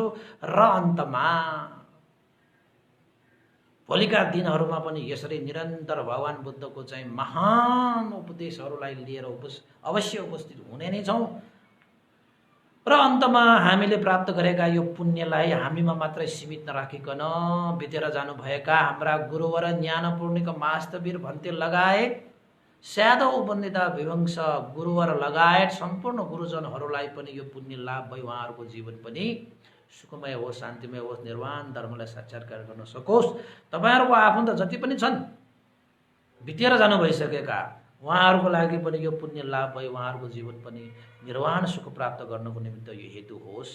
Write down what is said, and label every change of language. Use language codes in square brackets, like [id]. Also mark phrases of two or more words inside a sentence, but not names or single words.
[ne] र अन्तमा भोलिका दिनहरूमा पनि यसरी निरन्तर भगवान बुद्धको चाहिँ महान उपदेशहरूलाई लिएर अवश्य उपस्थित हुने नै छौँ। र अन्तमा हामीले प्राप्त गरेका यो पुण्यलाई हामीमा मात्रै सीमित नराखिकन बितेर जानुभएका हाम्रा गुरुवर ज्ञानपूर्णिक मास्तवीर भन्ते लगायत स्यादौ वन्दिता विवंश गुरुवर लगायत सम्पूर्ण गुरुजनहरूलाई पनि यो पुण्य लाभ भई उहाँहरूको जीवन पनि सुखमय होस्, शान्तिमय होस्, निर्वाण धर्मलाई साक्षात्कार गर्न सकोस्। तपाईँहरूको आफन्त जति पनि छन् बितेर जानु भइसकेका, उहाँहरूको लागि पनि यो पुण्य लाभ भई उहाँहरूको जीवन पनि निर्वाण सुख प्राप्त गर्नको निमित्त यो हेतु होस्।